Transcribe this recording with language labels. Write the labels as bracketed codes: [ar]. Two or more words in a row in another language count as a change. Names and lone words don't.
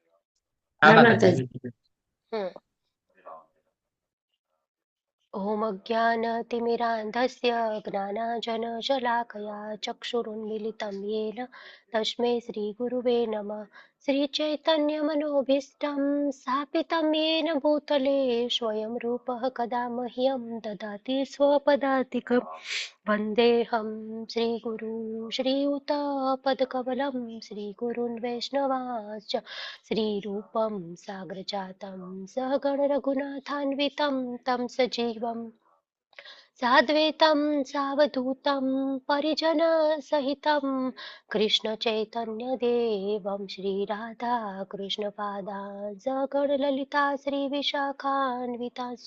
[sa] હમ ઓમ અજ્ઞાનતિમિરાંધસ્ય જ્ઞાનાંજનશલાકયા ચક્ષુરુન્મિલિतं येन તસ્मै શ્રીગુરુવે નમઃ. શ્રીચૈતન્યમનોભીષ્ટં સ્થાપિतं येन भूतले स्वयं रूपः कदा मह्यं ददाति स्वपदातिकं. वन्देऽहं श्रीगुरु श्रीयुतपदकमलं श्रीगुरून् वैष्णवांश्च श्रीरूपं साग्रजातं सहगण रघुनाथान्वितं तं सजीवं साद्वैतं सावधूतं परिजनसहितं कृष्णचैतन्यदेवं श्रीराधा कृष्णपादान् सहगणललिता श्रीविशाखान्विताश्च.